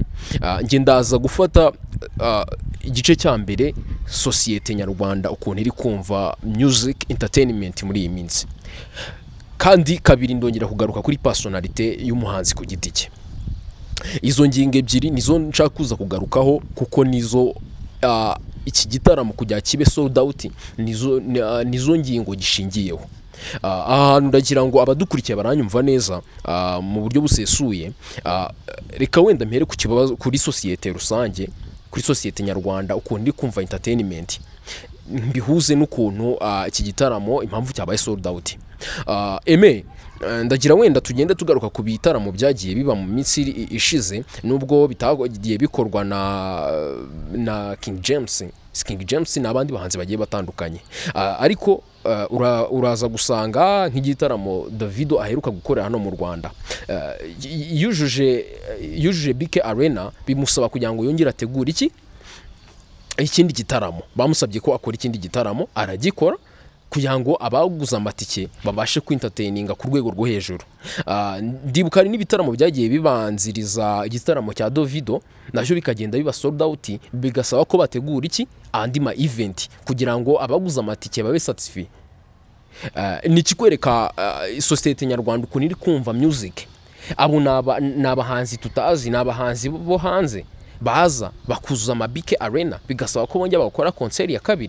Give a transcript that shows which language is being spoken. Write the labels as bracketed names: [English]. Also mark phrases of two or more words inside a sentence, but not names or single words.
[Kinyarwanda] Nge ndaza gufata igice cya mbere, societe nyarwanda ukuntu iri kumva [English] music entertainment [Kinyarwanda] muri iyi minsi, kandi kabiri ndongera kugaruka kuri personality y'umuhanzi ku giti cye. Izo ngingo ebyiri nizo nshaka kuza kugarukaho kuko nizo iki gitaramo kujya kibe [English] sold out, [Kinyarwanda] nizo ngingo gishingiyeho. Ahantu ndagira ngo abadukurikiye baranyumva neza mu buryo busesuye. Reka wenda mpere ku kibazo kuri societe rusange, kuri societe nyarwanda ukuntu iri kumva entertainment, mbihuze n'ukuntu iki gitaramo impamvu cyabaye [English] sold out. [Kinyarwanda] Ndagira wenda tugende tugaruka ku bitaramo byagiye biba mu minsi ishize, nubwo bitagiye bikorwa na King James n'abandi bahanzi bagiye batandukanye, ariko uraza gusanga nk'igitaramo Davido aheruka gukorera hano mu Rwanda, yujuje BK Arena, bimusaba kugira ngo yongere ategure ikindi gitaramo. Bamusabye ko akora ikindi gitaramo, aragikora kugira ngo abaguza amatike babashe kwintertaininga ku rwego rwo hejuru. Ndibuka ari n'ibitaramo byagiye bibanziriza igitaramo cya Davido, nacyo bikagenda biba [English] sold out, [Kinyarwanda] bigasaba ko bategura andi ma event kugira ngo abaguza amatike babe satisfied. Ni kikwereka societe nyarwanda ukuntu iri kumva music. Abo n'abahanzi tutazi, n'abahanzi bo hanze baza bakuzuza ama BK Arena, bigasaba ko bongera bakora concert ya kabiri.